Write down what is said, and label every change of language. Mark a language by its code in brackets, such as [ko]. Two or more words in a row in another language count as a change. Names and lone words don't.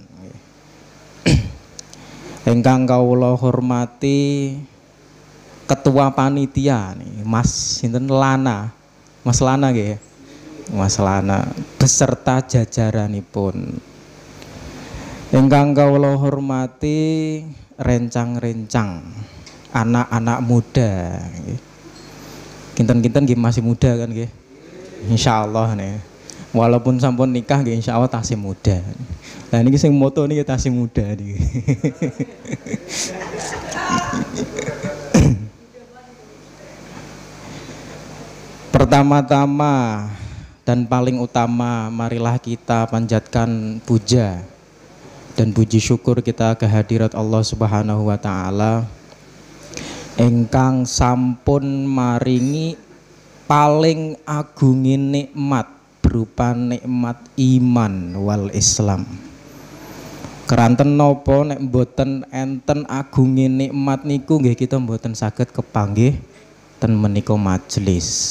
[jv] Ingkang kawula hormati Ketua Panitia nih, Mas sinten Lana. Mas Lana nggih. Mas Lana beserta jajaranipun. Ingkang kawula hormati rencang-rencang anak-anak muda nggih. Kinten-kinten nggih masih muda kan nggih. Insyaallah nih. Walaupun sampun nikah nggih insyaallah tasih muda. Lah niki sing moto niki tasih muda niki. [id] Pertama-tama dan paling utama, marilah kita panjatkan puja dan puji syukur kita kehadirat Allah [ar] Subhanahu wa taala [jv] ingkang sampun maringi [id] paling agungin nikmat berupa nikmat [ar] iman wal Islam. [jv] Keranten nopo nek mboten enten agungin nikmat niku nggih kita mboten saged kepanggih ten menika majelis.